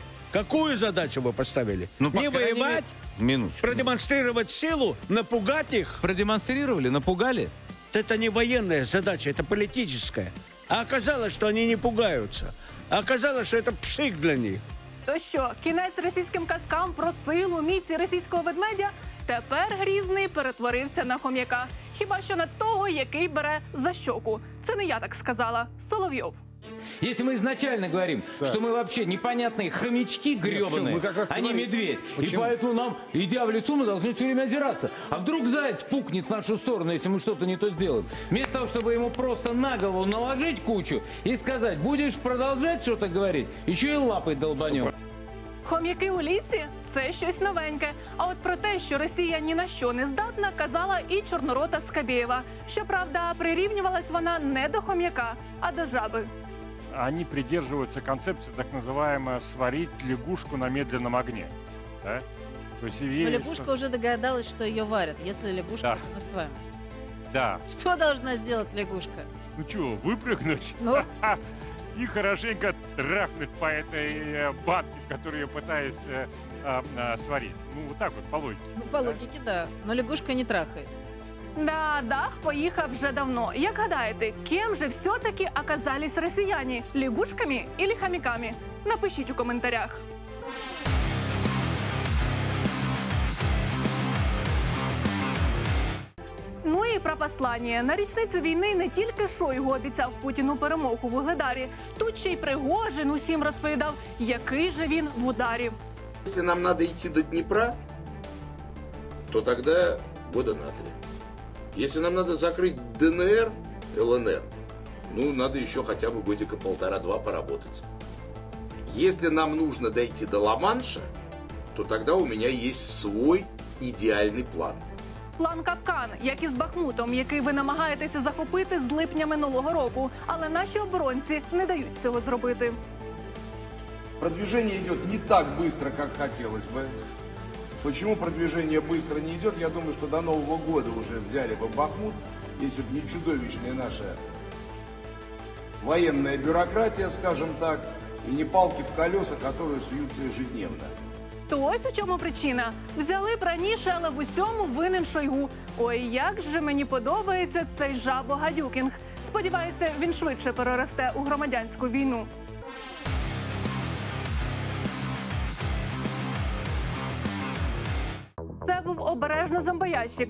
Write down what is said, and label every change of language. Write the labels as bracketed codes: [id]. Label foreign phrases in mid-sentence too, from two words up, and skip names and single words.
[ru] Какую задачу вы поставили? Ну, не воевать? Минуточку. Продемонстрировать силу? Напугать их? Продемонстрировали? Напугали? Это не военная задача, это политическая. А оказалось, что они не пугаются. А оказалось, что это пшик для них. [uk] То що, кінець російським казкам про силу, міць і російського ведмедя? Тепер Грізний перетворився на хом'яка. Хіба що на того, який бере за щоку. Це не я так сказала. Соловйов. [ru] Если мы изначально говорим, что мы вообще непонятные хомячки гребаные, а не медведь, и поэтому нам, идя в лесу, мы должны все время озираться. А вдруг заяц пукнет в нашу сторону, если мы что-то не то сделаем? Вместо того, чтобы ему просто на голову наложить кучу и сказать, будешь продолжать что-то говорить, еще и лапой долбанем. [uk] Хом'яки у лісі – це щось новеньке. А от про те, що Росія ні на що не здатна, казала і чорнорота Скабєєва. Щоправда, прирівнювалась вона не до хом'яка, а до жаби. [ru] Они придерживаются концепции так называемой «сварить лягушку на медленном огне». Да? То есть, но лягушка уже догадалась, что ее варят, если лягушка это мы с вами. Да. Что должна сделать лягушка? Ну что, выпрыгнуть? Ну? И хорошенько трахнуть по этой банке, которую я пытаюсь сварить. Ну, вот так вот, по логике. Ну, по логике, да. Но лягушка не трахает. Да, [uk] дах поїхав вже давно. Як гадаєте, ким же все-таки оказались росіяни? [ru] Лягушками или хомяками? [uk] Напишіть у коментарях. Ну і про послання. На річницю війни не тільки Шойгу обіцяв Путіну перемогу в Угледарі. Тут ще й Пригожин усім розповідав, який же він в ударі. [ru] Если нам надо идти до Днепра, то тогда года на 3. Если нам надо закрыть ДНР, ЛНР, ну, надо еще хотя бы годика 1,5-2 поработать. Если нам нужно дойти до Ла-Манша, то тогда у меня есть свой идеальный план. План Капкан, [uk] як і з Бахмутом, який ви намагаєтеся захопити з липня минулого року. Але наші оборонці не дають цього зробити. [ru] Продвижение идет не так быстро, как хотелось бы. Почему продвижение быстро не идет? Я думаю, что до Нового года уже взяли бы Бахмут, если бы не чудовищная наша военная бюрократия, скажем так, и не палки в колеса, которые суются ежедневно. [uk] То ось у чому причина. Взяли б раніше, але в усьому винен Шойгу. Ой, як же мені подобається цей жабо-гадюкінг. Сподіваюся, він швидше переросте у громадянську війну. Це був був обережно зомбоящик.